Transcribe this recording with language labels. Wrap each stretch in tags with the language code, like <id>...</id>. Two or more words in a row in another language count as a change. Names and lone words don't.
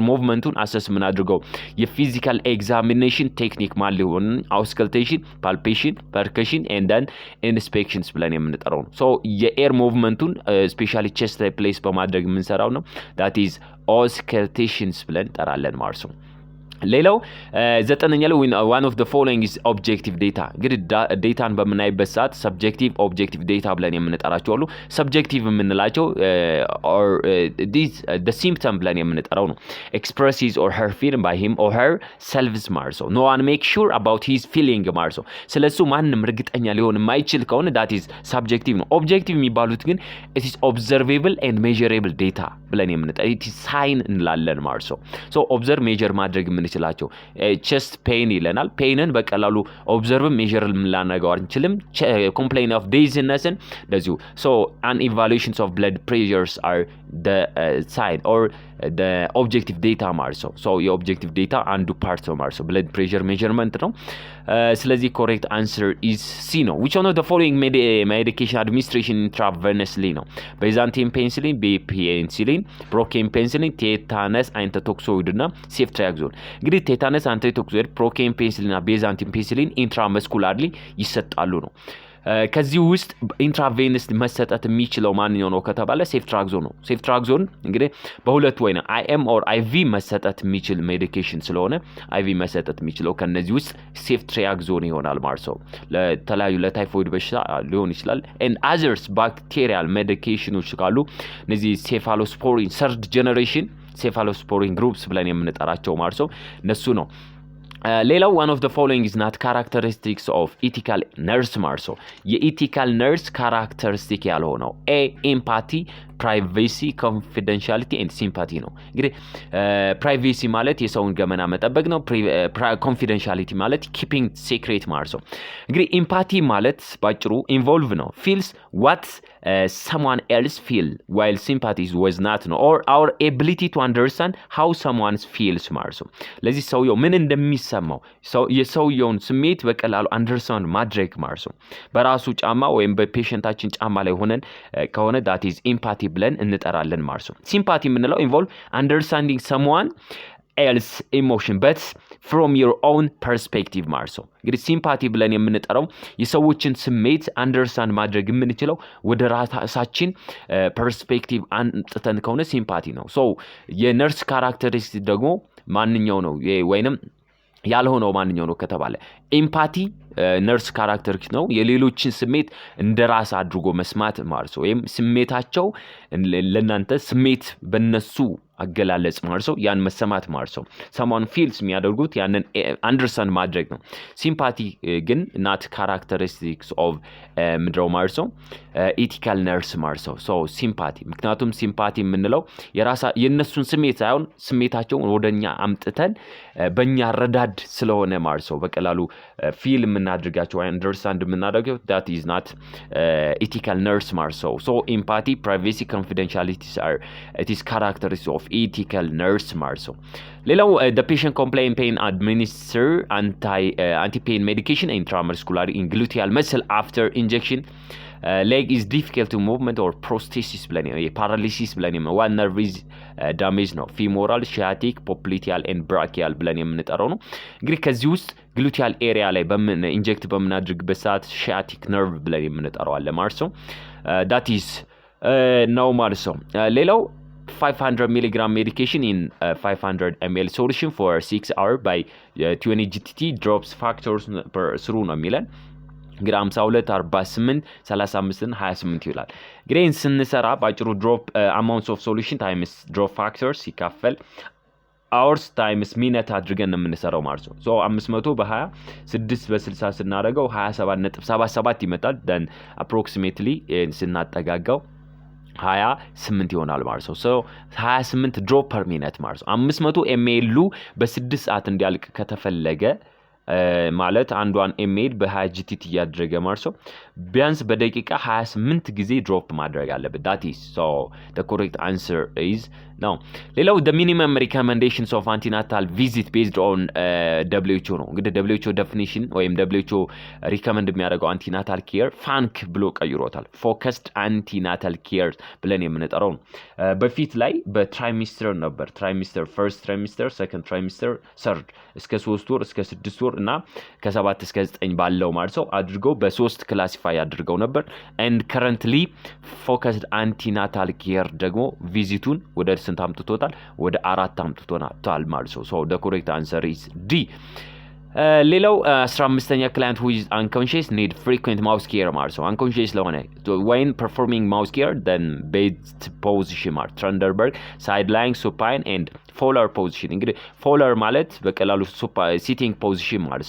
<am>ሙቭመንቱን አሰስ የምናድርገው</am> <en>physical examination technique</en> <am>ማለት ሊሆን</am> <en>auscultation, palpation, percussion and then inspections</en> <am>ብለን የምንጠራው ነው።</am> <en>so air movement specially chest</en> <am>ላይ ፕሌስ በማድረግ የምንሰራው ነው።</am> <en>that is auscultations</en> <am>ብለን እንጠራለን ማለት ነው። ሌላው ዘጠነኛ ላይ</am> <en>one of the following is objective data።</en> <am>እንግዲህ ዴታን በምናይበት ሰዓት</am> <en>subjective objective data</en> <am>ብለን የምንጠራቸው አሉ። ሰብጀክቲቭ የምንላቸው or</am> <en>the symptom</en> <am>ብለን የምንጠራው ነው።</am> <en>express his or her feeling by him or her selves</en> <am>ማለት ነው።</am> <en>no one make sure about his feeling</en> <am>ማለት ነው። ስለሱ ማንም እርግጠኛ ሊሆን የማይችል ከሆነ</am> <en>that is subjective</en> <am>ነው። ኦብጀክቲቭ የሚባሉት ግን</am> <en>it is observable and measurable data</en> <am>ብለን የምንጠራው</am> <en>it is sign</en> <am>እንላለን ማለት ነው።</am> <en>so observe measure</en> <am>ማድረግ ይችላቸው</am> <en>chest pain</en> <am>ይለናል። ፔንን በቀላሉ</am> <en>observe measure</en> <am>ልናደርገው አንችልም።</am> <en>complain of</en> <am>ዲዝነስን እንደዚሁ</am> <en>so an evaluations of blood pressures are the sign or objective data</en> <am>ማለት ነው።</am> <en>so objective data</en> <am>አንዱ ፓርት ነው ማለት ነው።</am> <en>blood pressure measurement</en> <am>ነው። ስለዚህ</am> <en>correct answer is C</en> <am>ነው።</am> <en>which one of the following medication administration intravenously</en> <am>ነው? ቤዛንቲን ፔንሲሊን፣ ፔንሲሊን፣ ፕሮኬን ፔንሲሊን፣ ቴታነስ አንቲቶክሶይድ እና ሴፍትሪያክዞን። እንግዲህ ቴታነስ አንቲቶክሶይድ፣ ፕሮኬን ፔንሲሊን እና ቤዛንቲን ፔንሲሊን ኢንትራመስኩላርሊ ይሰጣሉ ነው። ከዚህ ውስጥ ኢንትራቬነስ መሰጠት የሚችለው ማንኛው ነው ከተባለ ሴፍትራክዞን ነው። ሴፍትራክዞን እንግዲህ በሁለት ወይ ነው</am> <en>IM or IV</en> <am>መሰጠት የሚችል ሜዲኬሽን ስለሆነ አይቪ መሰጠት የሚችለው ከነዚህ ውስጥ ሴፍትሪያክዞን ይሆናል ማለት ነው። ለተለያዩ ለታይፎይድ በሽታ ሊሆን ይችላል።</am> <en>and others bacterial medications</en> <am>ካሉ እነዚህ ሴፋሎስፖሪን</am> <en>third generation cephalosporin groups</en> <am>ብለን የምንጠራቸው ማለት ነው እነሱ ነው። ሌላው</am> <en>one of the following is not characteristics of ethical nurse</en> <am>ማለት ነው።</am> <en>ethical nurse characteristic</en> <am>ያልሆነው</am> <en>A empathy, privacy, confidentiality and sympathy</en> <am>ነው። እንግዲህ ፕራይቬሲ ማለት የሰውን ገመና መጠበቅ ነው። ኮንፊደንሻሊቲ ማለት</am> <en>keeping secret</en> <am>ማለት ነው። እንግዲህ ኤምፓቲ ማለት ባጭሩ ኢንቮልቭ ነው።</am> <en>feels what someone else feel while sympathy was not</en> <am>ነው or</am> <en>our ability to understand how someone feels</en> <am>ማለት ነው። ለዚህ ሰውየው ምን እንደሚሰማው የሰውየውን ስሜት በቀላሉ አንደርስታንድ ማድረግ ማለት ነው። በራሱ ጫማ ወይም በፔሸንታችን ጫማ ላይ ሆነን ከሆነ</am> <en>that is empathy</en> <am>ብለን እንጠራለን ማለት ነው። ሲምፓቲ የምንለው involve</am> <en>understanding someone else emotion but from your own perspective</en> <am>ማለት ነው። እንግዲህ ሲምፓቲ ብለን የምንጠራው የሰዎችን ስሜት አንደርስታንድ ማድረግ የምንችለው ወደ ራሳችን ፐርስፔክቲቭ አንጥተን ከሆነ ሲምፓቲ ነው። ሶ</am> <en>nurse characteristic</en> <am>ደግሞ ማንኛው ነው ወይንም ያልሆነው ማንኛው ነው ከተባለ</am> <en>empathy nurse characteristic</en> <am>ነው። የሌሎችን ስሜት እንደራስ አድርጎ መስማት ማለት ነው። ወይም ስሜታቸው ለናንተ ስሜት በነሱ አገላለጽ ማለት ነው። ያን መሰማት ማለት ነው።</am> <en>someone feels</en> <am>የሚያደርጉት ያንን አንደርስታንድ ማድረግ ነው። ሲምፓቲ ግን</am> <en>not characteristics of</en> <am>ምድረው ማለት ነው</am> <en>ethical nurse</en> <am>ማለት ነው።</am> <en>so sympathy</en> <am>ምክንያቱም ሲምፓቲ የምንለው የነሱን ስሜት ሳይሆን ስሜታቸውን ወደኛ አምጥተን በእኛ ረዳድ ስለሆነ ማለት ነው። በቀላሉ ፊል የምናደርጋቸው አንደርስታንድ የምናደርገው</am> <en>that is not ethical nurse</en> <am>ማለት ነው። ሶ</am> <en>empathy, privacy, confidentiality are it is characteristics of ethical nurse</en> <am>ማለት ነው። ሌላው</am> <en>the patient complain pain administer anti-pain medication intramuscular in gluteal muscle after injection leg is difficult to movement or prosthesis ብለን paralysis ብለን one nerve is damage ነው። femoral, sciatic, popliteal and brachial</en> <am>ብለን የምንጠራው ነው። እንግዲህ ከዚህ ውስጥ</am> <en>gluteal area</en> <am>ላይ ኢንጀክት በምናድርግበት ሰዓት</am> <en>sciatic nerve</en> <am>ብለን የምንጠራው አለ ማለት ነው።</am> <en>that is</en> <am>ነው ማለት ነው። ሌላው</am> <en>500 milligram medication in 500 ml solution for 6 hours by 20 GTT drops factors per through</en> <am>ነው የሚለን እንግዲህ 52 48 35 28 ይላል። ግሬን ስንሰራ ባጭሩ</am> <en>drop amounts of solution times drop factors</en> <am>ሲካፈል</am> <en>hours times minute</en> <am>አድርገን ነው የምንሰራው ማለት ነው። ሶ 500 በ20 6 በ60 ስናደርገው 27.77 ይመጣል።</am> <en>then approximately</en> <am>ስናጠጋጋው 28 ይሆናል ማለት ነው። ሶ 28</am> <en>drop per minute</en> <am>ማለት ነው። 500 ኤምኤል በ6 ሰዓት እንዲያልቅ ከተፈለገ ማለት አንዷን ኤምኤል በ20 ጂቲቲ ያደረገ ማለት ነው ቢያንስ በደቂቃ 28 ጊዜ ድሮፕ ማድረግ አለበት።</am> <en>that is so the correct answer is no።</en> <am>ሌላው</am> <en>the minimum recommendations of antenatal visit based on WHO</en> <am>ነው። እንግዲህ</am> <en>WHO definition</en> <am>ወይም</am> <en>WHO recommend</en> <am>የሚያደርገው</am> <en>antenatal care</en> <am>ፋንክ ብሎ ቀይሮታል።</am> <en>focused antenatal care</en> <am>ብለን የምንጠራው ነው። በፊት ላይ በትራይሚስተር ነበር። ትራይሚስተር</am> <en>first trimester, second trimester, third</en> <am>እስከ 3 ወር እስከ 6 ወር እና ከ7 እስከ 9 ባለው ማለት ነው አድርገው በ3 ክላሲፋይ አድርገው ነበር።</am> <en>and currently focused antenatal care</en> <am>ደግሞ ቪዚቱን ወደ ስንት አምጥቶታል? ወደ 4 አምጥቶታል ማለት ነው።</am> <en>so the correct answer is D።</en> <am>ሌላው 15ኛ</am> <en>client who is unconscious need frequent mouse care</en> <am>ማለት ነው። unconscious ለሆነ</am> <en>when performing mouse care then bed position ማለት Trunderberg, side lying, supine and Fowler position።</en> <am>እንግዲህ ፎለር ማለት በቀላሉ</am> <en>sitting position ማለት</en>